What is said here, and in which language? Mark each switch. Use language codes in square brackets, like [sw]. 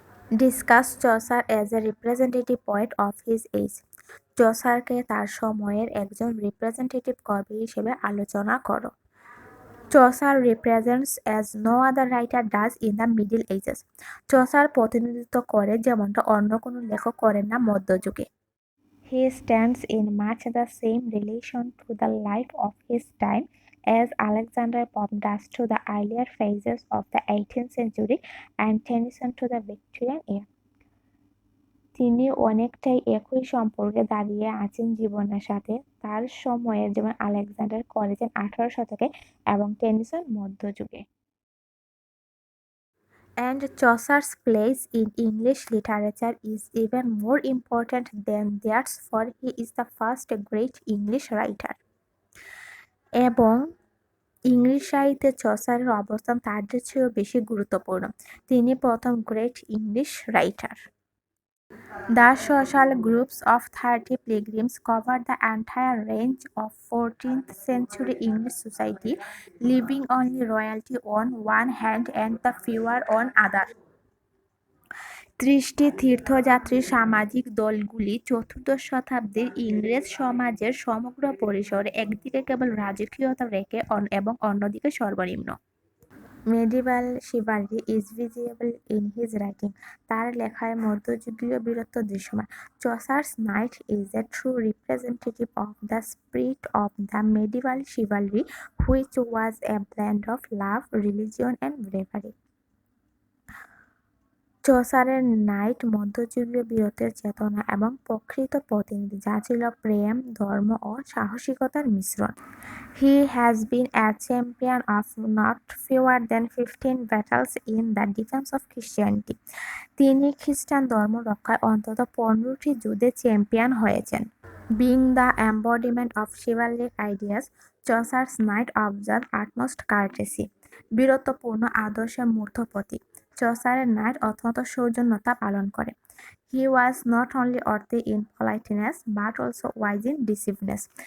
[en] Discuss Chaucer as a representative poet of his age. [bn] চসারকে তার সময়ের একজন রিপ্রেজেন্টেটিভ কবি হিসেবে আলোচনা করো। [en] Chaucer represents as no other writer does in the middle ages. [bn] Chaucer প্রতিনিধিত্ব করে যেমনটা অন্য কোনো লেখক করেন না মধ্যযুগে। [en] He stands in much the same relation to the life of his time as Alexander Pope does to the earlier phases of the 18th century and Tennyson to the Victorian era. [bn] তিনি অনেকটাই একই সম্পর্কে দাঁড়িয়ে আছেন জীবনের সাথে তার সময়ের, যেমন আলেকজান্ডার করেছেন 18 শতকে এবং টেনিসন মধ্যযুগে। [en] And Chaucer's place in English literature is even more important than theirs, for he is the first great English writer. [bn] এবং ইংলিশ সাহিত্যে চসারের অবস্থান তাদের চেয়েও বেশি গুরুত্বপূর্ণ। তিনি প্রথম great English writer. [en] The social groups of 30 pilgrims cover the entire range of 14th century English society, leaving only royalty on one hand and the fewer on other. [bn] 30টি তীর্থযাত্রী সামাজিক দলগুলি চতুর্দশ শতাব্দীর ইংরেজ সমাজের সমগ্র পরিসরে একদিকে কেবল রাজকীয়তা রেখে এবং অন্যদিকে সর্বনিম্ন। [en] Medieval chivalry is visible in his writing. [bn] তার লেখায় মধ্যযুগীয় বীরত্ব দৃশ্যমান। [en] Chaucer's knight is a true representative of the spirit of the medieval chivalry, which was a blend of love, religion and bravery. [bn] চসারের night মধ্যযুগীয় বীরত্বের চেতনা এবং প্রকৃত প্রতিনিধি, যা ছিল প্রেম, ধর্ম ও সাহসিকতার মিশ্রণ। [en] He has been a champion of not fewer than 15 battles in the defense of Christianity. [bn] তিনি খ্রিস্টান ধর্ম রক্ষায় অন্তত 15টি যুদ্ধে চ্যাম্পিয়ন হয়েছেন। [en] Being the embodiment of chivalric ideas, Chaucer's knight observed utmost courtesy. [bn] বীরত্বপূর্ণ আদর্শের মূর্ত প্রতীক। চসারের নাইট অত্যন্ত সৌজন্যতা পালন করে। [en] He was not only worthy in politeness but also wise in decisiveness.